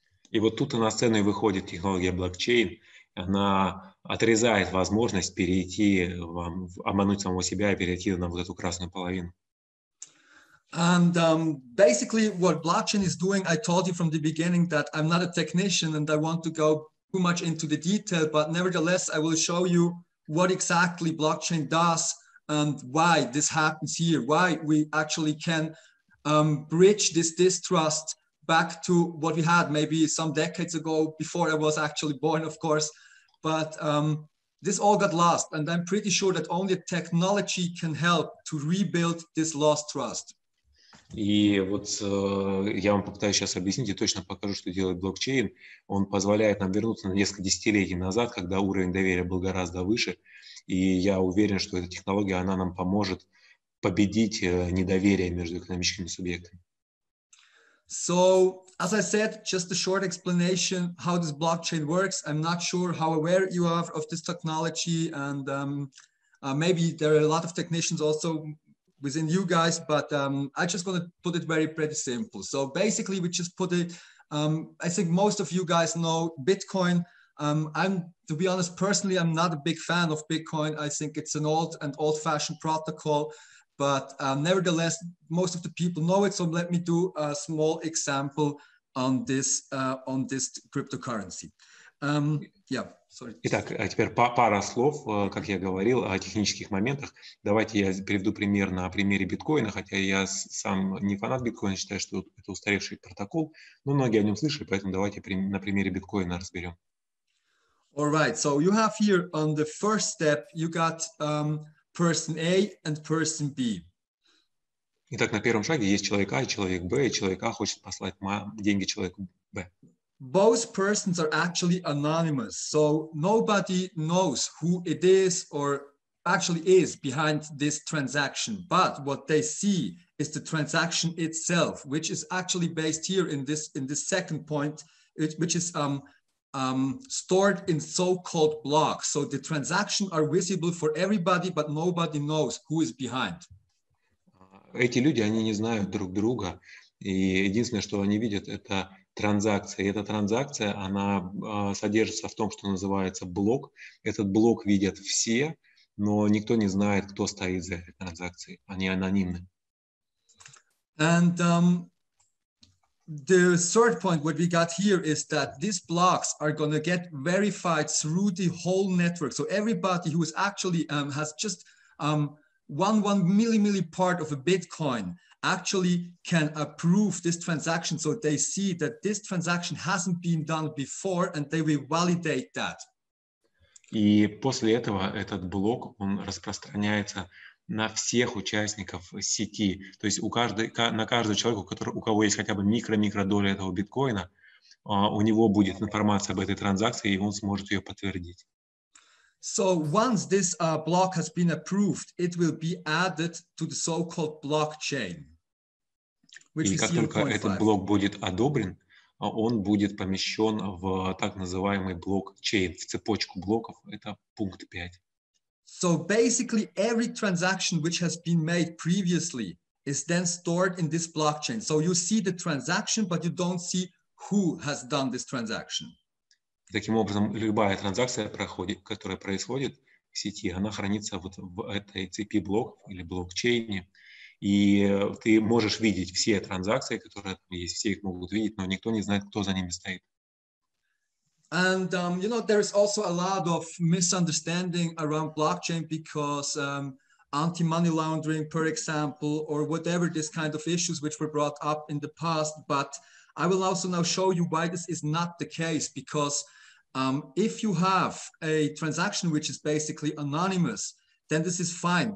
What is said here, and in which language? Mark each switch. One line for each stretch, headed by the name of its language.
Russian: И вот тут и на сцену выходит технология блокчейн. Она отрезает возможность перейти, обмануть самого себя и перейти на вот эту красную половину.
English: And basically what blockchain is doing, I told you from the beginning that I'm not a technician and I want to go too much into the detail, but nevertheless, I will show you what exactly blockchain does and why this happens here, why we actually can bridge this distrust back to what we had maybe some decades ago, before I was actually born, of course. But this all got lost, and I'm pretty sure that only technology can help to rebuild this lost trust. И вот я вам попытаюсь сейчас объяснить и точно покажу, что делает блокчейн. Он позволяет нам вернуться на несколько десятилетий назад, когда уровень доверия был гораздо выше. И я уверен, что эта технология, она нам поможет победить недоверие между экономическими субъектами. So, as I said, just a short explanation how this blockchain works. I'm not sure how aware you are of this technology, and maybe there are a lot of technicians also within you guys, but I just want to put it pretty simple. So basically, we just put it, I think most of you guys know Bitcoin. To be honest, personally, I'm not a big fan of Bitcoin. I think it's an old-fashioned protocol. But nevertheless, most of the people know it. So let me do a small example on this cryptocurrency. Sorry.
Russian: Итак, а теперь пара слов, как я говорил, о технических моментах. Давайте я приведу пример на примере биткоина, хотя я сам не фанат биткоина, считаю, что это устаревший протокол, но многие о нем слышали, поэтому давайте на примере биткоина разберем.
English: All right, so you have here on the first step, you got person A and person B.
Russian: Итак, на первом шаге есть человек А и человек Б, и человек А хочет послать деньги человеку Б.
English: Both persons are actually anonymous, so nobody knows who it is or actually is behind this transaction. But what they see is the transaction itself, which is actually based here in this second point, which is stored in so-called blocks. So the transactions are visible for everybody, but nobody knows who is behind.
Russian: Эти люди, они не знают друг друга, и единственное, что они видят, это транзакция. И эта транзакция, она содержится в том, что называется блок. Этот блок видят все, но никто не знает, кто стоит за этой транзакцией. Они анонимны.
English: And the third point, what we got here is that these blocks are going to get verified through the whole network. So everybody who is actually has just one milli part of a Bitcoin actually can approve this transaction. So they see that this transaction hasn't been done before and they will validate that.
Russian: И после этого этот блок, он распространяется на всех участников сети. То есть на каждого человека, у кого есть хотя бы микро-доля этого биткоина, у него будет информация об этой транзакции, и он сможет ее подтвердить.
English: So once this block has been approved, it will be added to the so-called blockchain.
Russian: И как только этот блок будет одобрен, он будет помещен в так называемый блокчейн, в цепочку блоков. Это пункт 5.
English: So basically, every transaction which has been made previously is then stored in this blockchain. So you see the transaction, but you don't see who has done this transaction.
Russian: Таким образом, любая транзакция, которая происходит в сети, она хранится вот в этой цепи блоков или блокчейне. И ты можешь видеть все транзакции, которые там есть, все их могут видеть, но никто не знает, кто за ними стоит.
English: And, you know, there is also a lot of misunderstanding around blockchain because anti-money laundering, for example, or whatever this kind of issues which were brought up in the past. But I will also now show you why this is not the case, because if you have a transaction which is basically anonymous, then this is fine.